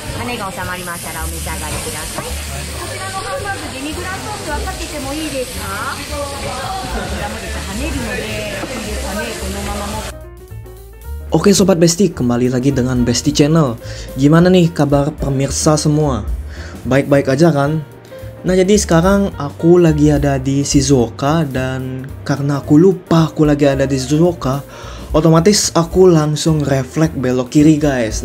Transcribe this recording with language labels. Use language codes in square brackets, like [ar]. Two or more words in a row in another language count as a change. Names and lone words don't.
[ja] 目が収まりましたらお召し上がりください。こちらのハンバーグデミグラスソースはかけてもいいですか？こちらもですね、跳ねるのでいいですかね、このままも。 [id] Oke Sobat Besti, kembali lagi dengan Besti Channel. Gimana nih kabar pemirsa semua? Baik-baik aja kan? Nah jadi sekarang aku lagi ada di Shizuoka, dan karena aku lupa aku lagi ada di Shizuoka, otomatis aku langsung refleks belok kiri guys.